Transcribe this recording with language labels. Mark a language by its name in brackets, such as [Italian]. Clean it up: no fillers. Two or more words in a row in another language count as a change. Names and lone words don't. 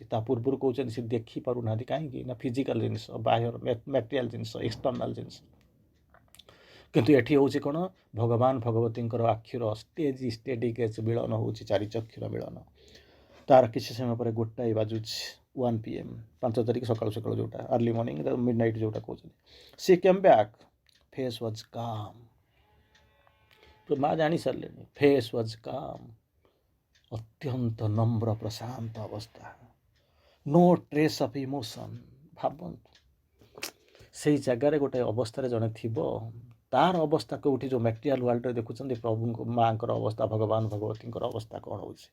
[Odia] ତା ପୂର୍ବରୁ କହୁଛନ୍ତି ସେ ଦେଖିପାରୁନାହାନ୍ତି, କାହିଁକି ନା ଫିଜିକାଲ୍ ଜିନିଷ, ବାହ୍ୟ ମ୍ୟାଟେରିଆଲ୍ ଜିନିଷ, ଏକ୍ସଟର୍ନାଲ୍ ଜିନିଷ। କିନ୍ତୁ ଏଠି ହେଉଛି କ'ଣ ଭଗବାନ ଭଗବତୀଙ୍କର ଆଖିର [English] steady gaze [Odia] ମିଳନ ହେଉଛି, ଚାରି ଚକ୍ଷୁର ମିଳନ। ତାର କିଛି ସମୟ ପରେ 1ଟା ବାଜୁଛି, 1 PM 5 ତାରିଖ ସକାଳୁ ସକାଳୁ ଯେଉଁଟା [English] early morning midnight [Odia] ଯେଉଁଟା କହୁଛନ୍ତି। [English] She came back face was calm. [Odia] ତ ମା ଜାଣି ସାରିଲେଣି [English] face was calm, [Odia] ଅତ୍ୟନ୍ତ ନମ୍ର ପ୍ରଶାନ୍ତ ଅବସ୍ଥା, [English] no trace of emotion. [Odia] ଭାବନ୍ତୁ ସେଇ ଜାଗାରେ ଗୋଟେ ଅବସ୍ଥାରେ ଜଣେ ଥିବ, ତାର ଅବସ୍ଥା କେଉଁଠି ଯେଉଁ [English] material worldରେ [Odia] ଦେଖୁଛନ୍ତି ପ୍ରଭୁଙ୍କ ମାଙ୍କର ଅବସ୍ଥା, ଭଗବାନ ଭଗବତୀଙ୍କର ଅବସ୍ଥା କ'ଣ ହେଉଛି।